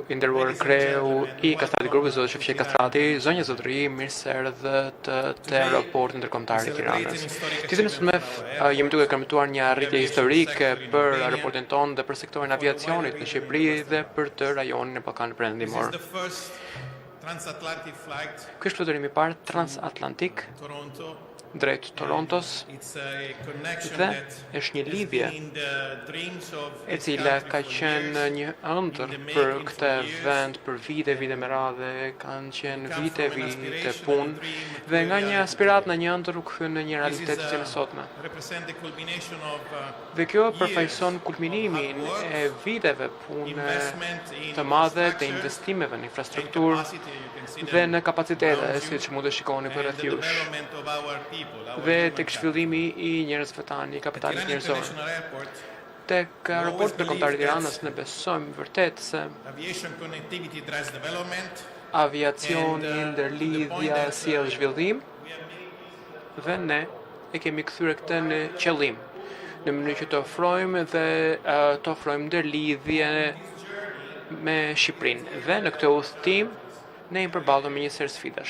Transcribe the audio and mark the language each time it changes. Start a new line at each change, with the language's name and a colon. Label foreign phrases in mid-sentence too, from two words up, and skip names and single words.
Albanian: i nderuar kreu i Castrati Grupit, Zoti Shefqet Kastrati, zonja zotëri, mirë se erdhët te aeroporti ndërkombëtar i Tiranës. Ditën e sotme jemi duke kërmëtuar një arritje historike për aeroportin tonë dhe për sektorin aviacionit në Shqipëri dhe për të rajonin e Ballkanit Perëndimor.
English: the first transatlantic flight
Albanian: Ky është fluturimi i parë transatlantik Toronto. drejt Torontos
English: It's a connection
Albanian: dhe
English: that
Albanian: është një lidhje
English: in the dreams of
Albanian: e cila ka qenë një ëndër për këtë vend për vite me radhë, kanë qenë vite punë dhe nga një aspirat në një ëndër u kthye në një realitet që në sotme.
English: represent the culmination of
Albanian: Dhe kjo përfaqëson kulminimin e viteve pune të madhe të investimeve në infrastrukturë
English: capacity you can see
Albanian: dhe në kapacitete, siç mund të shikoni për rreth jush,
English: development of our people.
Albanian: dhe tek zhvillimi i njerëzve tanë, i kapitalit njerëzor.
English: International Airport,
Albanian: Tek aeroporti ndërkombëtar i Tiranës ne besojmë vërtet se
English: aviation connectivity drives development.
Albanian: aviacioni, ndërlidhja sjell zhvillim dhe ne e kemi kthyer këtë në qëllim në mënyrë që të ofrojmë dhe të ofrojmë ndërlidhje me Shqipërinë. Dhe në këtë udhtim ne jemi përballur me një sër sfidash.